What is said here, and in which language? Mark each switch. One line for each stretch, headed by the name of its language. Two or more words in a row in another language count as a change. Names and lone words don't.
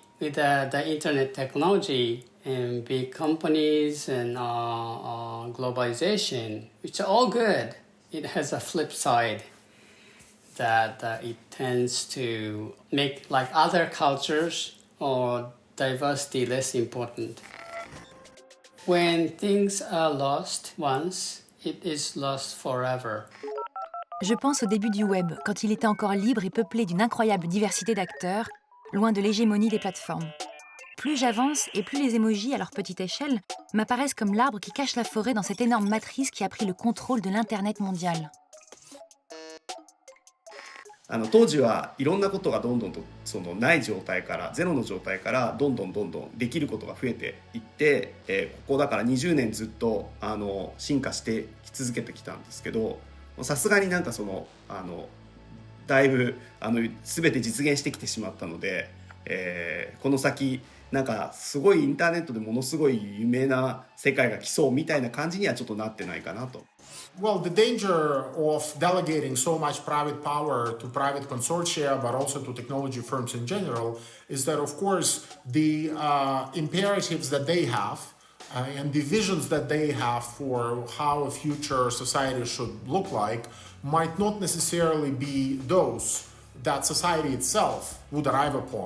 English: With the internet technology and big companies and globalization, which are all good, it has a flip side that it tends to make like other cultures or diversity less important. When things are lost once, it is lost forever.
French: Je pense au début du web, quand il était encore libre et peuplé d'une incroyable diversité d'acteurs, loin de l'hégémonie des plateformes. Plus j'avance et plus les emojis, à leur petite échelle, m'apparaissent comme l'arbre qui cache la forêt dans cette énorme matrice qui a pris le contrôle de l'Internet mondial.
Japanese: 当時はいろんなことがどんどんとない状態からゼロの状態からどんどんできることが増えていってて、ここだから20年ずっと進化してき続けてきたんですけど、さすがになんかだいぶ全て実現してきてしまったので、この先なんかすごいインターネットでものすごい有名な世界が来そうみたいな感じにはちょっとなってないかなと。
English: Well, the danger of delegating so much private power to private consortia, but also to technology firms in general, is that, of course, the imperatives that they have and the visions that they have for how a future society should look like might not necessarily be those that society itself would arrive upon.